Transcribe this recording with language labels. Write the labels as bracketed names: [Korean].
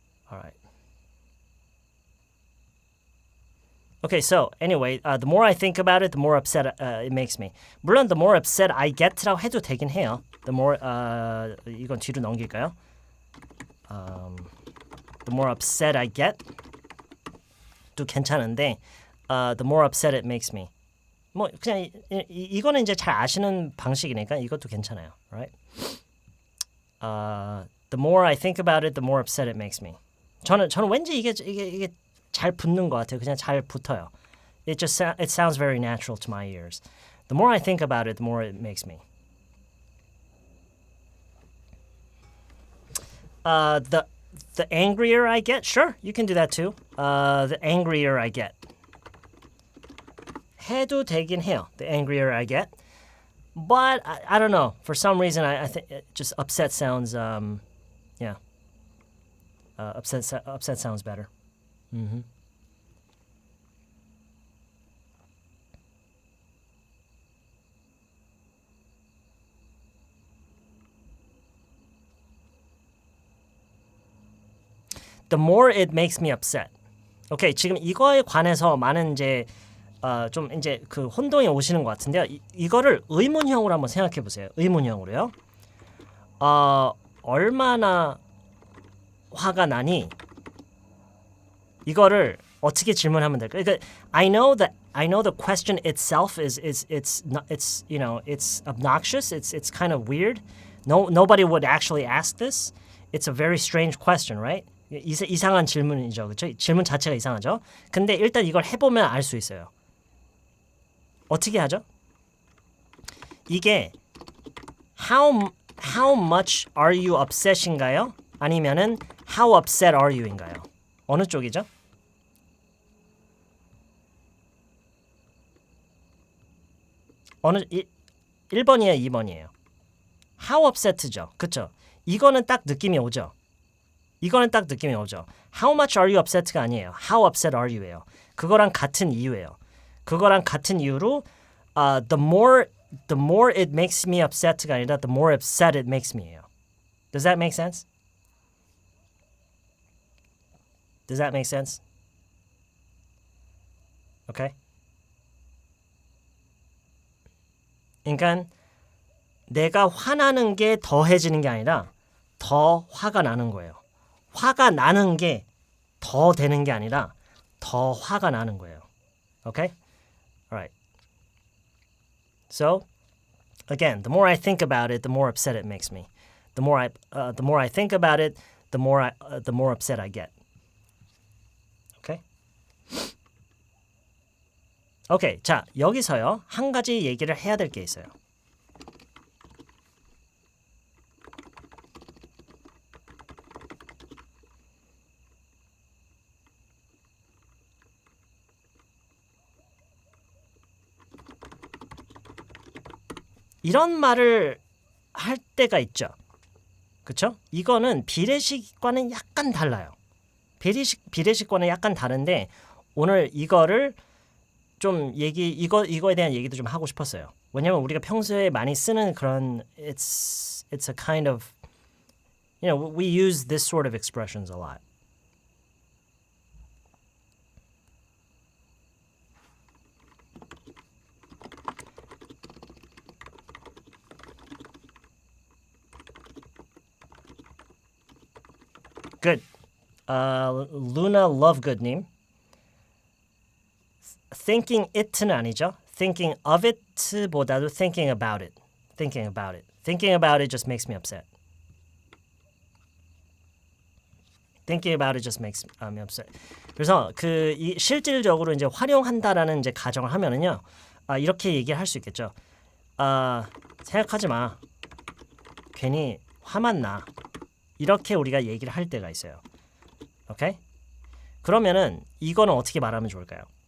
[English] All right. Okay, so anyway, the more I think about it, the more upset it makes me. [Korean] 물론 [English] the more upset I get [Korean] 라고 해도 되긴 해요. [English] The more [Korean] 이건 뒤로 넘길까요? [English] The more upset I get [Korean] 도 괜찮은데 [English] the more upset it makes me. [Korean] 뭐 그냥 이거는 이제 잘 아시는 방식이니까 이것도 괜찮아요, [English] right? The more I think about it, the more upset it makes me. [Korean] 저는 왠지 이게 잘 붙는 것 같아요. 그냥 잘 붙어요. [English] It sounds very natural to my ears. The more I think about it, the more it makes me. The angrier I get, sure, you can do that too. The angrier I get. [Korean] 해도 되긴 해요. [English] The angrier I get. But I don't know. For some reason, I think just upset sounds, yeah. Upset sounds better. Mm-hmm. The more it makes me upset. [Korean] 오케이, 지금 이거에 관해서 많은 이제 좀 이제 그 혼동이 오시는 것 같은데요. 이거를 의문형으로 한번 생각해 보세요. 의문형으로요. 얼마나 화가 나니? 이거를 어떻게 질문하면 될까요? 그러니까 [English] I know the question itself is it's you know it's obnoxious. It's kind of weird. Nobody would actually ask this. It's a very strange question, right? [Korean] 이상한 질문이죠, 그렇죠? 질문 자체가 이상하죠. 근데 일단 이걸 해보면 알 수 있어요. 어떻게 하죠? 이게 [English] how much are you upset인가요? [Korean] 아니면은 [English] how upset are you인가요? [Korean] 어느 쪽이죠? 어느 1번이에요, 2번이에요? [English] How upset [Korean] 죠. 그쵸? 이거는 딱 느낌이 오죠. 이거는 딱 느낌이 오죠. [English] How much are you upset가 [Korean] 아니에요. [English] How upset are you예요. [Korean] 그거랑 같은 이유예요. 그거랑 같은 이유로 [English] the more it makes me upset가 [Korean] 아니라 [English] the more upset it makes me예요. Does that make sense? Does that make sense? Okay? [Korean] 그러니까 내가 화나는 게 더해지는 게 아니라 더 화가 나는 거예요. 화가 나는 게 더 되는 게 아니라 더 화가 나는 거예요. [English] Okay? Alright. So, again, the more I think about it, the more upset it makes me. The more I think about it, the more upset I get. Okay? [Korean] 오케이, 자 여기서요 한 가지 얘기를 해야 될 게 있어요. 이런 말을 할 때가 있죠. 그렇죠? 이거는 비례식과는 약간 달라요. 비례식과는 약간 다른데 오늘 이거를 좀 이거에 대한 얘기도 좀 하고 싶었어요. 왜냐면 우리가 평소에 많이 쓰는 그런 [English] it's a kind of you know we use this sort of expressions a lot. Good. Luna Lovegood님. Thinking it는 [Korean] 아니죠. [English] Thinking of it보다도 thinking about it. Thinking about it. Thinking about it just makes me upset. Thinking about it just makes me upset. [Korean] 그래서 실질적으로 이제 활용한다라는 이제 가정을 하면은요, 이렇게 얘기를 할 수 있겠죠. 생각하지 마. 괜히 화만 나. 이렇게 우리가 얘기를 할 때가 있어요. 오케이? 그러면은 이거는 어떻게 말하면 좋을까요?